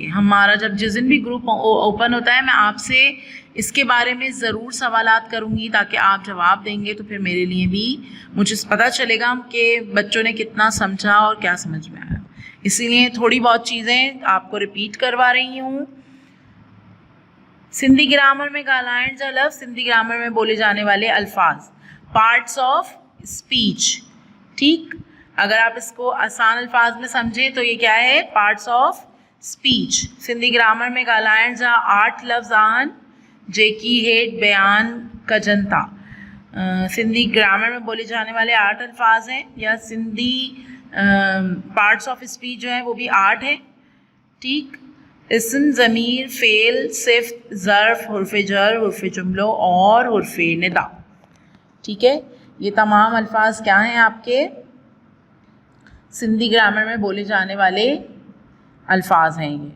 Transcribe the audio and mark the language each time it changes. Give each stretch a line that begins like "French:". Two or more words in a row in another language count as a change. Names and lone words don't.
Hindi: हमारा जब जिस दिन भी ग्रुप ओपन होता है, मैं आपसे इसके बारे में ज़रूर सवालात करूँगी ताकि आप जवाब देंगे, तो फिर मेरे लिए भी मुझे पता चलेगा कि बच्चों ने कितना समझा और क्या समझ में आया। इसीलिए थोड़ी बहुत चीज़ें आपको रिपीट करवा रही हूँ।
Sindhi: सिंधी ग्रामर में ॻाल्हाइण जा लफ़्ज़,
Hindi: सिंधी ग्रामर में बोले जाने वाले अल्फाज,
English: parts of speech.
Hindi: ठीक, अगर आप इसको आसान अल्फाज में समझें तो ये क्या है,
English: parts of speech.
Sindhi: सिंधी ग्रामर में ॻाल्हाइण जा 8 लफ़्ज़ आहिनि जेकी हेठि बयान कजनि था।
Hindi: सिंधी ग्रामर में बोले जाने वाले 8 अल्फाज हैं, या सिंधी
English: parts of speech
Hindi: जो है वो भी 8 है। ठीक, इसम, ज़मीर, फ़ेल, सिफ़्त, ज़र्फ़, हुर्फ़ जर, हुर्फ़ जुमलो और हुर्फ़ निदा। ठीक है, ये तमाम अल्फाज क्या हैं आपके सिंधी ग्रामर में बोले जाने वाले अल्फाज हैं ये।